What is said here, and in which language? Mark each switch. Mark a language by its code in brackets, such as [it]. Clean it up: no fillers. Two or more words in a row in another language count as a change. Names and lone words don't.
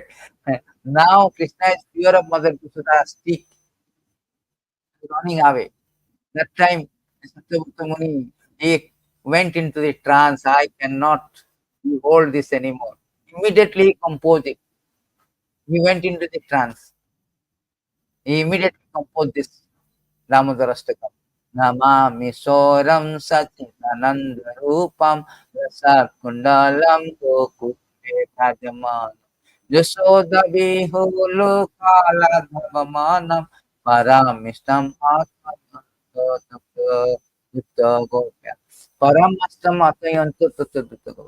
[en] Now Krishna is fear of mother Krishna, stick running away. That time, Satyabhata Muni, he went into the trance. I cannot behold this anymore. Immediately he composed it. He went into the trance. He immediately composed this Damodarastakam. [sa] नमामीश्वरं सच्चिदानन्दरूपं लसत्कुण्डलं गोकुले भ्राजमानं यशोदाभियोलूखलाद् धावमानं परामृ गोप्या. atyantato.